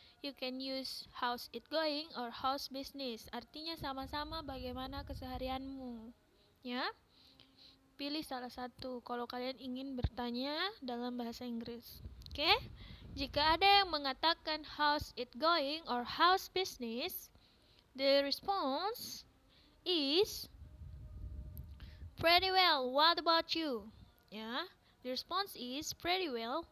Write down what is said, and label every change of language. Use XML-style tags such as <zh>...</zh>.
<en>You can use how's it going or how's business.</en> <id>Artinya sama-sama bagaimana keseharianmu. Ya. Pilih salah satu kalau kalian ingin bertanya dalam bahasa Inggris. Oke? Jika ada yang mengatakan</id> <en>how's it going or how's business, the response is pretty well. What about you? Ya. The response is pretty well.</en>